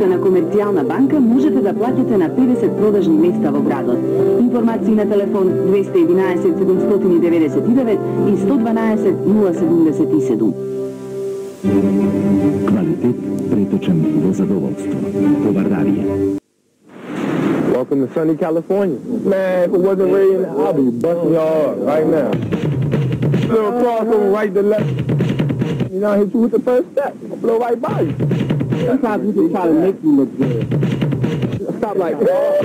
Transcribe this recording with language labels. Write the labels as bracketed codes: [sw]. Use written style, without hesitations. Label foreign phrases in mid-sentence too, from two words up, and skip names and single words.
[mk] на Комерцијална банка, можете да платите на 50 продажни места во градот. Информации на телефон 211 799 и 112 077. Квалитет преточен во задоволство. Повардарија. [en] Welcome to sunny California. Man, if it wasn't raining, I'll be busting y'all up right now. Little crossover right to left. You know, I hit you with the first step. I'll blow right by you. Sometimes you can try to make you look good. Stop like that.